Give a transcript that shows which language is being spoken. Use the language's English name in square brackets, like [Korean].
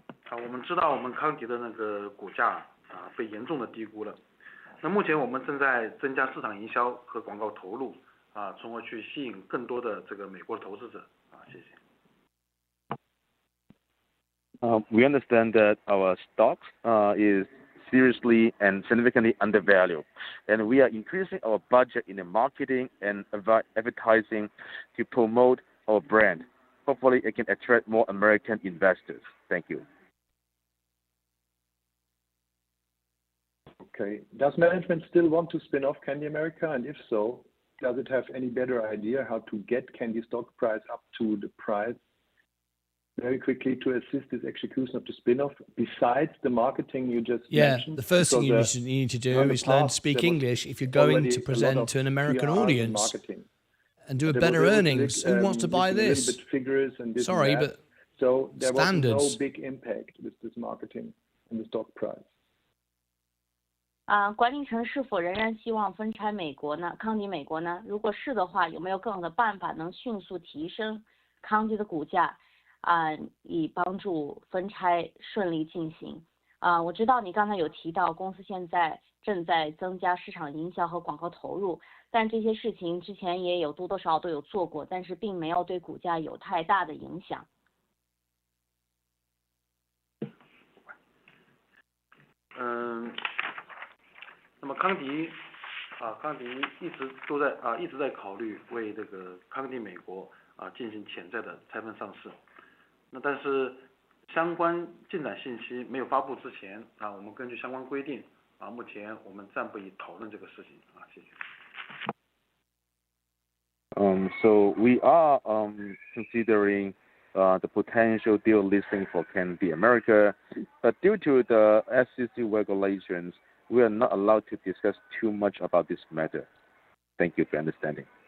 [Chinese] 我们知道我们康迪的那个股价被严重的低估了。那目前我们正在增加市场营销和广告投入从而去吸引更多的这个美国投资者谢谢。 [English] We understand that our stock is seriously and significantly undervalued. And we are increasing our budget in the marketing and advertising to promote our brand. Hopefully, it can attract more American investors. Thank you. Okay. Does management still want to spin off Candy America? And if so, does it have any better idea how to get Candy stock price up to the price very quickly to assist this execution of the spin-off, besides the marketing you just mentioned? The first thing you need to do is learn to speak English if you're going to present to an American audience. And do a better earnings. Who wants to buy this? Sorry, but so there standards. was no big impact with this marketing and the stock price. [Chinese] 管理层是否仍然希望分拆美国呢？康迪美国呢？如果是的话，有没有更好的办法能迅速提升康迪的股价？以帮助分拆顺利进行。我知道你刚才有提到公司现在正在增加市场营销和广告投入，但这些事情之前也有多多少少都有做过，但是并没有对股价有太大的影响。那么康迪一直在考虑为这个康迪美国进行潜在的拆分上市。那但是相关进展信息没有发布之前我们根据相关规定目前我们暂不宜讨论这个事情谢谢。 [English] So we are considering the potential deal listing for Candy America, but due to the SEC regulations, we are not allowed to discuss too much about this matter. Thank you for understanding.